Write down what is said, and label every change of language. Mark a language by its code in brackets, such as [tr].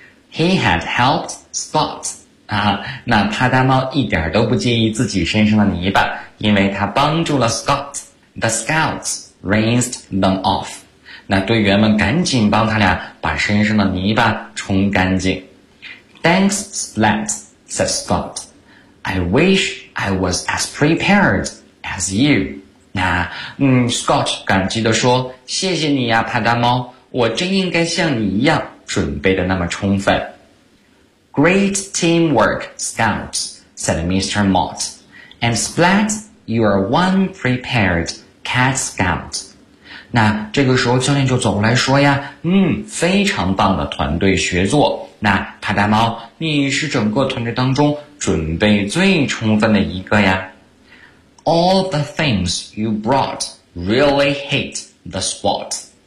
[en] He had helped Scott. [zh] 啊，那帕达猫一点都不介意自己身上的泥巴，因为他帮助了 Scott. [en] The scouts rinsed them off. [zh] 那队员们赶紧帮他俩把身上的泥巴冲干净。 [en] Thanks, Splat, said Scott. I wish I was as prepared as you. [zh] 那Scott 感激地说，谢谢你呀，帕达猫，我真应该像你一样准备得那么充分。 [en] Great teamwork, Scouts, said Mr. Mott. And Splat, you are one prepared CAT scout。 [zh] 那这个时候教练就走过来说呀，非常棒的团队协作，那帕达猫你是整个团队当中准备最充分的一个呀。 [en] All the things you brought really hit the spot。